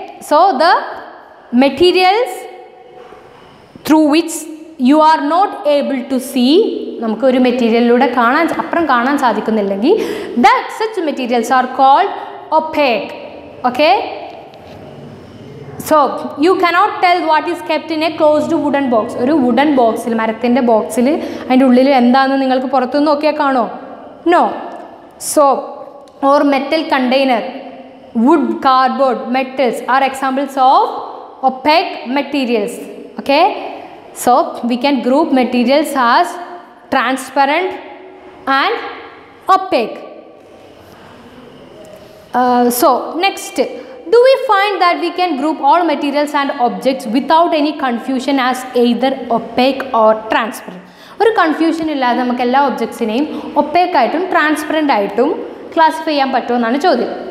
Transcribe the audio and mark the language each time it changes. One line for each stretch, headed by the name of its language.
English: So the materials through which you are not able to see,
Malayalam: നമുക്ക് ഒരു മെറ്റീരിയലിലൂടെ കാണാൻ സാധിക്കുന്നില്ലെങ്കിൽ,
English: that such materials are called opaque. Okay, so you cannot tell what is kept in a closed wooden box.
Malayalam: ഒരു wooden ബോക്സിൽ, മരത്തിൻ്റെ ബോക്സിൽ അതിൻ്റെ ഉള്ളിൽ എന്താണെന്ന് നിങ്ങൾക്ക് പുറത്തുനിന്ന് നോക്കിയാൽ കാണോ?
English: No. So or metal container, wood, cardboard, metals are examples of opaque materials. Okay, so we can group materials as transparent and opaque. So next, do we find that we can group all materials and objects without any confusion as either opaque or transparent?
Malayalam: ഒരു confusion ഇല്ലാതെ നമുക്ക് എല്ലാ ഒബ്ജക്ട്സിനെയും opaque ആയിട്ടും transparent ആയിട്ടും classify ചെയ്യാൻ പറ്റുമെന്നാണ് ചോദ്യം.